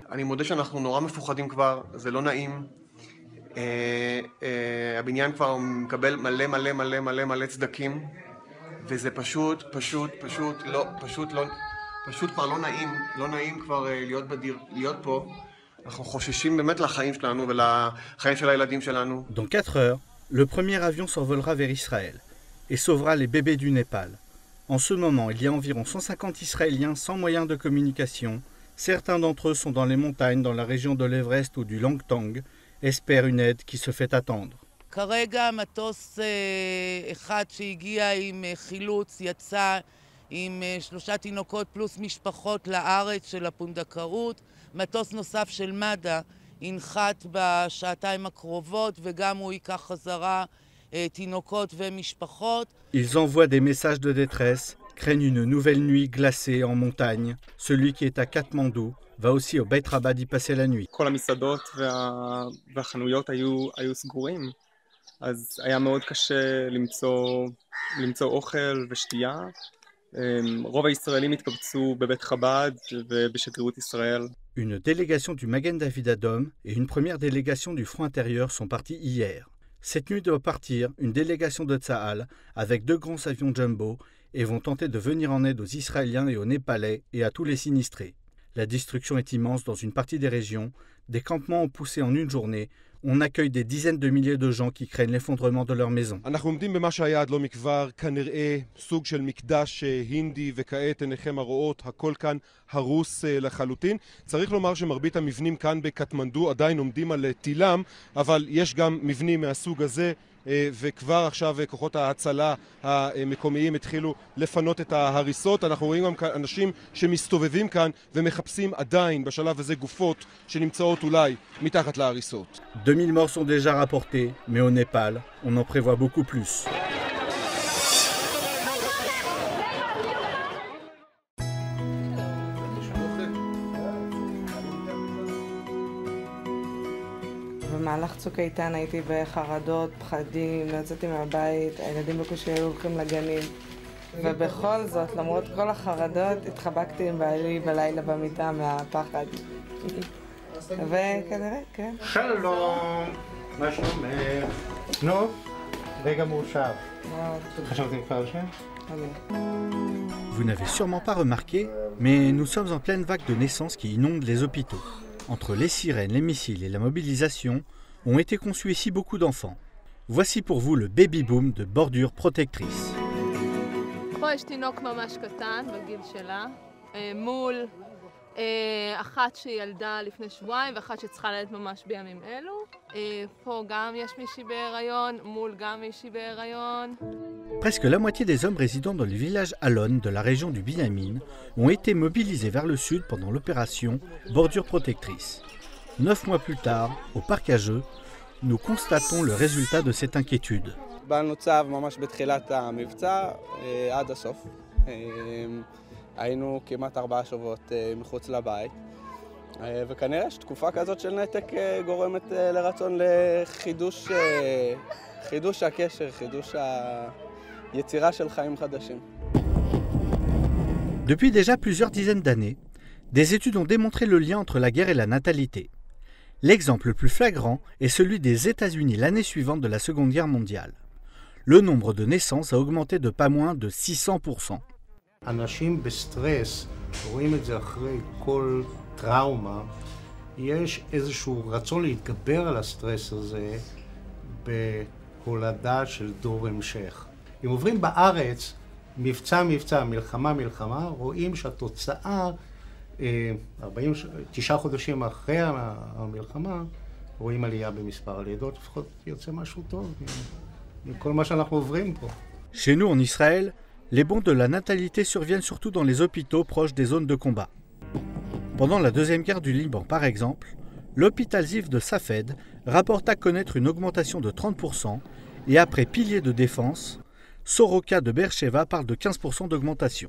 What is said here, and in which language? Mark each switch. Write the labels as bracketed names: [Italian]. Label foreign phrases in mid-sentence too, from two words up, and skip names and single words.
[Hebrew] אני מודה שאנחנו נורא מפוחדים כבר, זה לא נעים. הבניין כבר מקבל מלא צדקים, וזה פשוט כבר לא נעים כבר להיות פה. אנחנו חוששים באמת לחיים שלנו ולחיים של הילדים שלנו. [French] Dans 4 heures, le premier avion s'envolera vers Israël et sauvera les bébés du Népal. En ce moment, il y a environ 150 Israéliens sans moyens de communication. Certains d'entre eux sont dans les montagnes dans la région de l'Everest ou du Langtang, espèrent une aide qui se fait attendre. [Hebrew] כרגע מטוס אחד שהגיע עם חילוץ יצא עם 3 תינוקות פלוס משפחות לארץ של הפונדקאות. מטוס נוסף של מד"א ינחת בשעתיים הקרובות וגם הוא ייקח חזרה תינוקות ומשפחות. [French] Ils envoient des messages de détresse, craignent une nouvelle nuit glacée en montagne. Celui qui est à Katmandou va aussi au Beit Rabbah d'y passer la nuit. [Hebrew] כל המסעדות והחנויות היו סגורים, אז היה מאוד קשה למצוא אוכל ושתייה. רוב הישראלים התקבצו בבית חב"ד ובשגרירות ישראל. [French] Une délégation du Magen David Adom et une première délégation du Front intérieur sont partis hier. Cette nuit doit partir une délégation de Tsahal avec 2 grands avions jumbo et vont tenter de venir en aide aux Israéliens et aux Népalais et à tous les sinistrés. La destruction est immense dans une partie des régions. Des campements ont poussé en une journée. On accueille des dizaines de milliers de gens qui craignent l'effondrement de leurs maisons. [Hebrew] אנחנו עומדים במה שהיה עד לא מכבר, כנראה סוג של מקדש הינדי, וכעת עיניכם הרואות, הכל כאן הרוס לחלוטין. צריך לומר שמרבית המבנים כאן בקטמנדו עדיין עומדים על תילם, אבל יש גם מבנים מהסוג הזה וכבר עכשיו כוחות ההצלה המקומיים התחילו לפנות את ההריסות. אנחנו רואים גם אנשים שמסתובבים כאן ומחפשים עדיין בשלב הזה גופות שנמצאות אולי מתחת להריסות. [French] 2000 morts sont déjà rapportés, mais au Népal, on en prévoit beaucoup plus. [Hebrew] במהלך צוק איתן הייתי בחרדות, פחדים, לא יצאתי מהבית, הילדים בקושי היו הולכים לגנים. ובכל זאת, למרות כל החרדות, התחבקתי עם בעלי בלילה במיטה מהפחד. וכנראה, כן. שלום, מה שלומך? נו, רגע מאושר. חשבתי כבר על שם? [French] Vous n'avez sûrement pas remarqué, mais nous sommes en pleine vague de naissances qui inondent les hôpitaux. Entre les sirènes, les missiles et la mobilisation, ont été conçus ici beaucoup d'enfants. Voici pour vous le [English] baby boom [French] de Bordure Protectrice. [Hebrew] פה יש תינוק ממש קטן בגיל שלה, מול אחת שילדה לפני שבועיים ואחת שצריכה ללדת ממש בימים אלו. פה גם יש מישהי בהיריון, מול גם מישהי בהיריון. [French] Presque la moitié des hommes résidant dans le village Alon de la région du Binyamin ont été mobilisés vers le sud pendant l'opération Bordure Protectrice. 9 mois plus tard, au parc à jeux, nous constatons le résultat de cette inquiétude. [Hebrew] קיבלנו צו ממש בתחילת המבצע עד הסוף. היינו כמעט 4 שבועות מחוץ לבית. וכנראה שתקופה כזאת של נתק גורמת לרצון לחידוש הקשר, חידוש היצירה של חיים חדשים. [French] Depuis déjà plusieurs dizaines d'années, des études ont démontré le lien entre la guerre et la natalité. L'exemple le plus flagrant est celui des États-Unis l'année suivante de la Seconde Guerre mondiale. Le nombre de naissances a augmenté de pas moins de 600%. [Hebrew] אנשים בסטרס, רואים את זה אחרי כל טראומה, יש איזשהו רצון להתגבר על הסטרס הזה בהולדה של דור המשך. אם עוברים בארץ, מבצע, מלחמה, רואים שהתוצאה, 9 חודשים אחרי המלחמה, רואים עלייה במספר הלידות, לפחות יוצא משהו טוב מכל מה שאנחנו עוברים פה. [French] Chez nous en Israël, les bonds de la natalité surviennent surtout dans les hôpitaux proches des zones de combat. Pendant la Deuxième Guerre du Liban, par exemple, l'hôpital Ziv de Safed rapporta connaître une augmentation de 30% et après Pilier de Défense, Soroka de Beersheva parle de 15% d'augmentation.